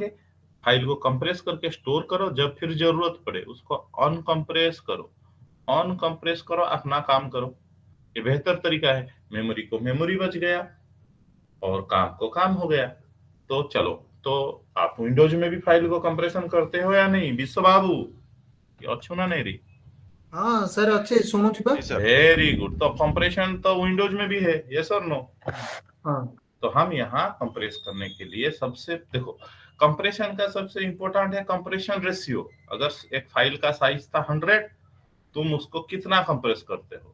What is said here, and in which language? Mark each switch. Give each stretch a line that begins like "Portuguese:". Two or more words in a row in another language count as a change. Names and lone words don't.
Hindi: फाइल को कंप्रेस करके स्टोर करो, जब फिर जरूरत पड़े उसको अनकंप्रेस करो। अनकंप्रेस करो, अपना काम करो। ये बेहतर तरीका है। मेमोरी को मेमोरी बच गया और काम को काम हो गया। तो चलो। तो आप विंडोज में भी फाइल को कंप्रेशन करते हो या नहीं विश्व बाबू? ये अच्छू ना नहीं रही?
Odia: ହଁ ସାର୍ ଅଛି ଶୁଣୁଛି ବା।
Hindi: जी सर।
English: very good.
Hindi: तो कंप्रेशन तो विंडोज में भी है, यस और नो? हाँ तो हम यहाँ कंप्रेस करने के लिए सबसे देखो, कंप्रेशन का सबसे इंपॉर्टेंट है
English: compression ratio.
Hindi: अगर एक फाइल का साइज था 100, तुम उसको कितना कंप्रेस करते हो?